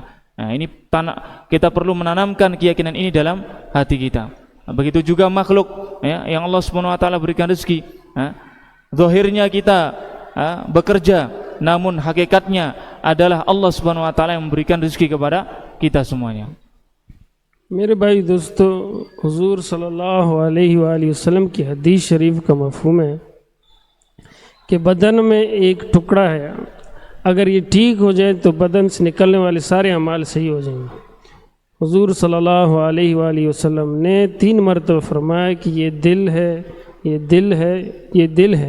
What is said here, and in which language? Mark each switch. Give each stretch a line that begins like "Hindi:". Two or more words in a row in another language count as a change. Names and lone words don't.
Malay: Nah, ini kita perlu menanamkan keyakinan ini dalam hati kita. Begitu juga makhluk, ya, yang
Arabic: الله سبحانه وتعالى
Malay: berikan rezeki. Zahirnya kita bekerja, namun hakikatnya adalah
Arabic: الله سبحانه وتعالى
Malay: yang memberikan rezeki kepada kita semuanya.
Hindi: मेरे भाई दोस्तों, हुजूर
Arabic: صلى الله عليه وسلم
Hindi: की हदीस शरीफ का मफ़हूम है कि बदन में एक टुकड़ा है, अगर ये ठीक हो जाए तो बदन से निकलने वाले सारे अमाल सही हो जाएंगे। हुजूर
Arabic: صلى الله عليه وسلم
Hindi: ने 3 मरतबा फरमाया कि ये दिल है, ये दिल है, ये दिल है।